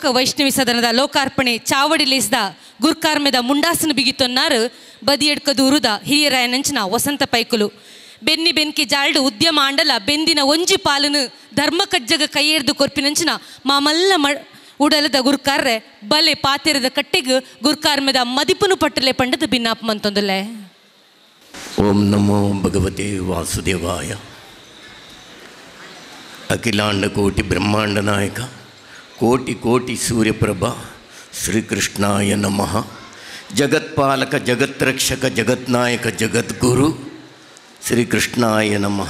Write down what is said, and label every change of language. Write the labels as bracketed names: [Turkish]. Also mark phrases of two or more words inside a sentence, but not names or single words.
[Tulu] ವೈಷ್ಣವಿ ಸದನದ ಲೋಕಾರ್ಪಣೆ ಚಾವಡಿಲೇಸಿದ ಗುರ್ಕಾರ್ಮೆದ ಮುಂಡಾಸನ ಬಿಗಿತೊನ್ನಾರು ಬದಿಯಡ್ಕದೂರುದ ಹಿರಿಯರಾಯನಂಚಿನ ವಸಂತ ಪೈಕುಲು ಬೆನ್ನಿ ಬೆನ್ಕಿ ಜಾಲ್ಡು ಉದ್ಯಮ ಆಂಡಲ ಬೆಂದಿನ ಒಂಜಿ ಪಾಲನು ಧರ್ಮ ಕಜ್ಜಗ ಕೈಯೇರ್ದು ಕೊರ್ಪಿನಂಚಿನ ಮಾಮಲ್ಲ ಉಡಲದ ಗುರ್ಕಾರ್ರೆ ಬಲೆ ಪಾತೆರದ ಕಟ್ಟೆಗೆ ಗುರ್ಕಾರ್ಮೆದ ಮದಿಪುನು ಪಟ್ಟಲೆ ಪಂಡದ ಭಿನ್ನಾಪ ಮಂತೊಂದಲೆ. [Sanskrit] ಓಂ ನಮೋ ಭಗವತೆ ವಾಸುದೇವಾಯ. ಅಖಿಲಾಂಡ ಕೋಟಿ ಬ್ರಹ್ಮಾಂಡ ನಾಯಕ ಕೋಟಿ ಕೋಟಿ ಸೂರ್ಯಪ್ರಭಾ ಶ್ರೀಕೃಷ್ಣಾಯ ನಮಃ. ಜಗತ್ಪಾಲಕ ಜಗತ್ರಕ್ಷಕ ಜಗತ್ನಾಯಕ ಜಗದ್ಗುರು ಶ್ರೀಕೃಷ್ಣಾಯ ನಮಃ.